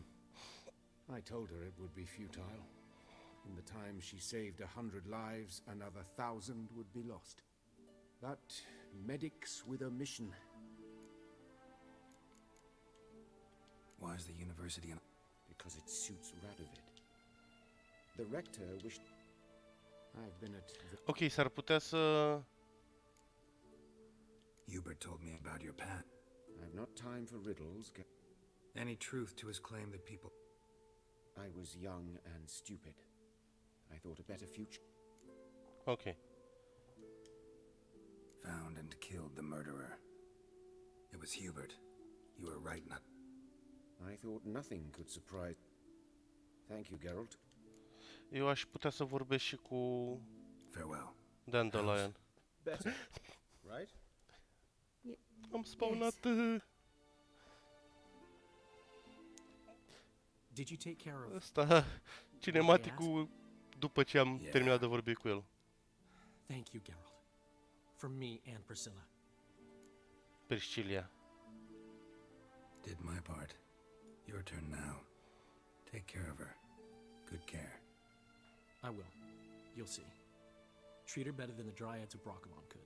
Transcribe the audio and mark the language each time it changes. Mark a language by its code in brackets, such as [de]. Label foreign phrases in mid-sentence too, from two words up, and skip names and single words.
[en] I told her it would be futile. In the time she saved 100 lives, another 1,000 would be lost. But medics with a mission. Why is the university in... Because it suits Radovid. The rector wished... I've been at... [ro] Ok, s-ar putea să... [en] Hubert told me about your pat. I've not time for riddles. Any truth to his claim that people... I was young and stupid. I thought a better future. Ok. Found and killed the murderer. It was Hubert. You were right not... I thought nothing could surprise... Thank you, Geralt. [ro] Eu aș putea să vorbesc și cu... [en] Farewell. Dandelion. Better, right? [ro] Am spawnat... [en] Did you take care of... [ro] Asta, cinematicul după ce am terminat de vorbi cu el. [en] Thank you, Geralt. For me and Priscilla. Priscilla. Did my part. Your turn now. Take care of her. Good care. I will. You'll see. Treat her better than the Dryads of Brokilon could.